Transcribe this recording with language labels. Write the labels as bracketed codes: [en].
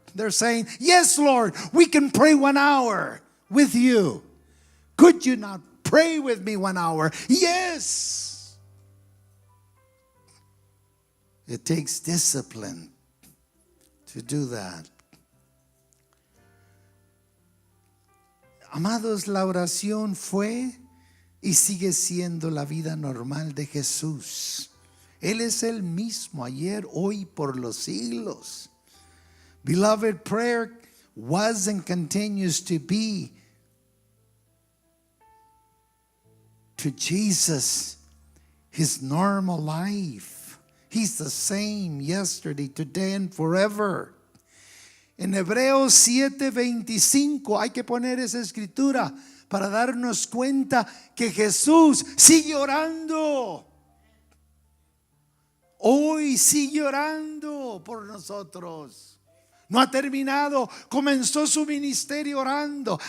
[en] They're saying, yes, Lord, we can pray 1 hour with you. Could you not pray with me 1 hour? Yes. It takes discipline to do that. [es] Amados, la oración fue y sigue siendo la vida normal de Jesús. Él es el mismo ayer, hoy, por los siglos. [en] Beloved, prayer was and continues to be to Jesus his normal life. He's the same yesterday, today, and forever. [es] En Hebreos 7:25 hay que poner esa escritura para darnos cuenta que Jesús sigue orando. Hoy sigue orando por nosotros. No ha terminado, comenzó su ministerio orando.